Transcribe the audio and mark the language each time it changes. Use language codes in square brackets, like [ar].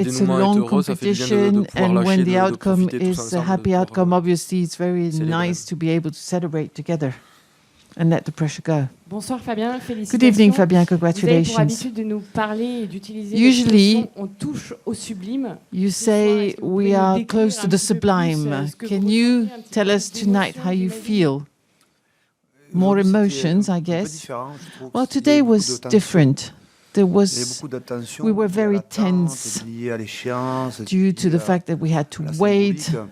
[en] It's a long competition, and when the outcome is a happy outcome, obviously it's very nice to be able to celebrate together and let the pressure go. [fr] Bonsoir Fabien, félicitations. [en] Good evening, Fabien. [fr] Vous avez pour [en] Congratulations. [fr] habitude de nous parler et d'utiliser [en] Usually, [fr] l'expression on touche au sublime. [en] You say we are close to the sublime. Can you tell us tonight how you feel? More emotions, I guess. Well, today was different. We were very tense due to the fact that we had to wait.